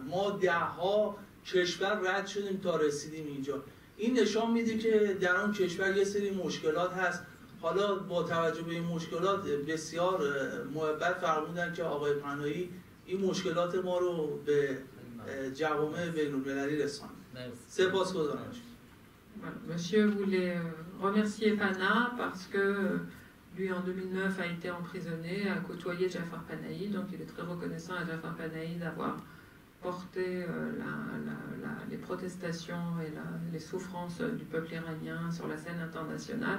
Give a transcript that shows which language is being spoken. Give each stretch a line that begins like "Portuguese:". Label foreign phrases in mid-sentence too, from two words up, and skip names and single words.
Persian: ما 10 کشور رد شدیم تا رسیدیم اینجا. این نشان میده که در اون کشور یه سری مشکلات هست. حالا با توجه به این مشکلات بسیار محبت فرمودن که آقای پناهی این مشکلات ما رو به جوامع بین‌المللی رساند. سپاسگزارم.
French: Monsieur voulait remercier Pana parce que lui, en 2009, a été emprisonné, a côtoyé Jafar Panahi, donc il est très reconnaissant à Jafar Panahi d'avoir porté les protestations et les souffrances du peuple iranien sur la scène internationale.